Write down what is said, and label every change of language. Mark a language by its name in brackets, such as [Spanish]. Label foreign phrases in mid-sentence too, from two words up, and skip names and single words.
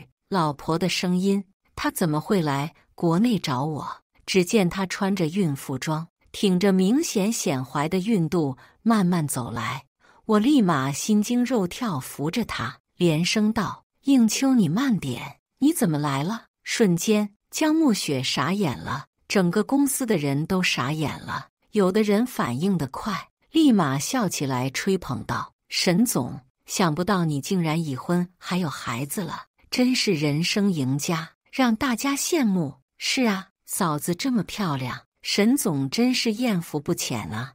[Chinese] 老婆的聲音，她怎麼會來國內找我？只見她穿着孕婦裝，挺着明顯顯懷的孕肚，慢慢走來。我立馬心驚肉跳，扶着她，連聲道：“應秋，你慢點，你怎麼來了？” 瞬間，江暮雪傻眼了，整個公司的人都傻眼了。有的人反應得快，立馬笑起來，吹捧道：“沈總，想不到你竟然已婚還有孩子了，真是人生贏家，讓大家羨慕。”“是啊，嫂子這麼漂亮，沈總真是豔福不淺啊。”